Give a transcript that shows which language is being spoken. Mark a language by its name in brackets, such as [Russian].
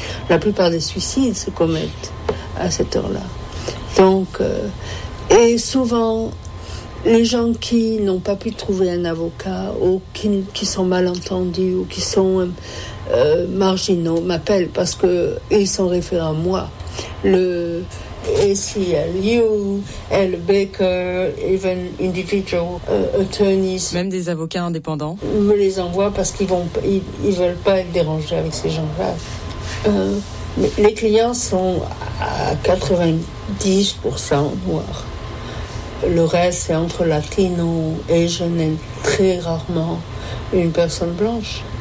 [French] La plupart des suicides se commettent à cette heure-là. Donc, et souvent, les gens qui n'ont pas pu trouver un avocat ou qui sont mal entendus ou qui sont marginaux m'appellent parce que ils sont référés à moi. Le ACLU, L. [English] Baker, even individual attorneys. [French] Même des avocats indépendants. Me les envoient parce qu'ils vont, ils veulent pas être dérangés avec ces gens-là. Les clients sont à 90% noirs. Le reste, c'est entre latinos et je n'ai très rarement une personne blanche.